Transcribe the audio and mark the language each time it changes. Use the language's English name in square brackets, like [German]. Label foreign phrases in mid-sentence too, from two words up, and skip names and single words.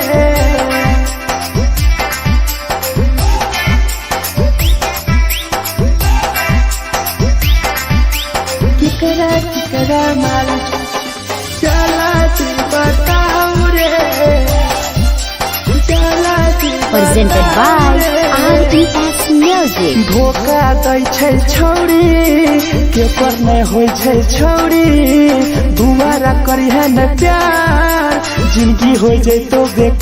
[Maithili] केकरा माल चला दी बताओ रे चला दी [English] Presented by RES Music. [Maithili] धोखा दै छै छौड़ी केकर नहीं होइ छै छौड़ी दुबारा करी है न प्यार जिंदगी हो जैतो बेकार।